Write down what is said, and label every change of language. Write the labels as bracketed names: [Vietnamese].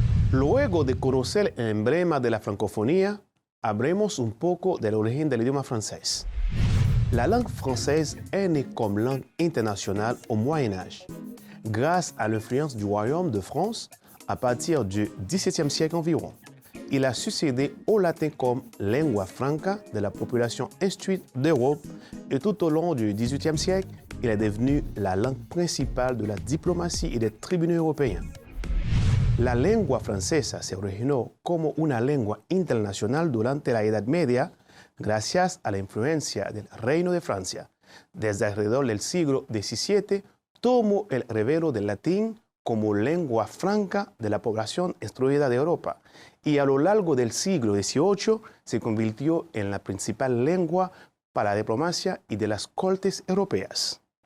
[Spanish] Luego de conocer el emblema de la francofonía, hablemos un poco del origen del idioma francés. [French] La langue française est née comme langue internationale au Moyen Âge, grâce à l'influence du Royaume de France à partir du XVIIe siècle environ. Il a succédé au latin comme lingua franca de la population instruite d'Europe et tout au long du XVIIIe siècle, il est devenu la langue principale de la diplomatie et des tribunaux européens. [Spanish] La lengua francesa se originó como una lengua internacional durante la Edad Media gracias a la influencia del Reino de Francia. Desde alrededor del siglo XVII tomó el relevo del latín como lengua franca de la población instruida de Europa y a lo largo del siglo XVIII se convirtió en la principal lengua para la diplomacia y de las cortes europeas.